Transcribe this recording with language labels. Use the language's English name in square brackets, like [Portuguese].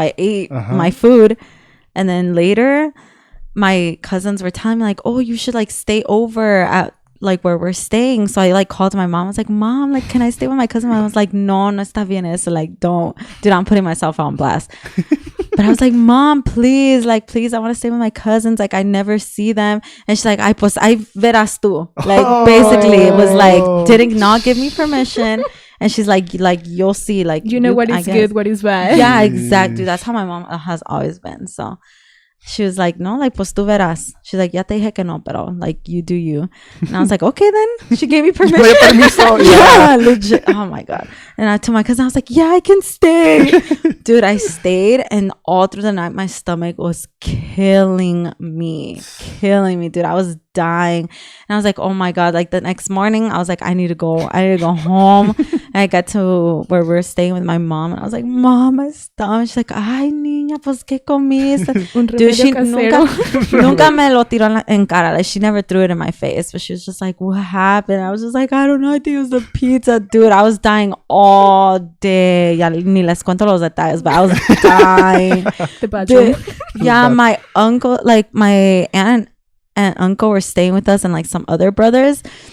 [English] So I ate my food. And then later, my cousins were telling me like, oh, you should like stay over at like where we're staying. So I like called my mom. I was like, Mom, like, can I stay with my cousin? I was like, [Spanish] no está bien eso. [English] Like, don't. Dude, I'm putting myself on blast. But I was like, Mom, please, I want to stay with my cousins. Like, I never see them. [Spanish] And she's like, ay, pues, ahí verás tú. [English] Like, basically, it was like, didn't not give me permission. And she's like, you'll see. Like, you know what is good, what is bad. Yeah, exactly. That's how my mom has always been. So she was like, no, like, [Spanish] pues tú verás. [English] She's like, [Spanish] ya te dije que no, pero [English] like, you do you. And I was like, okay, then. She gave me permission. Yeah, legit. Oh my God. And I told my cousin, I was like, yeah, I can stay. Dude, I stayed, and all through the night, my stomach was killing me, dude. I was dying. And I was like, oh my God. Like the next morning, I was like, I need to go home. And I got to where we're staying with my mom, and I was like, Mom, my stomach. She's like, [Spanish] ay, niña, pues, ¿qué comiste? [English] Dude, she [Spanish] nunca me lo tiró en cara. [English] Like, she never threw it in my face, but she was just like, what happened? I was just like, I don't know. I think it was the pizza. Dude, I was dying all day. [Spanish] Ya ni les cuento los detalles, [English] but I was dying. Dude, yeah, my uncle, like my aunt and uncle were staying with us, and like some other brothers.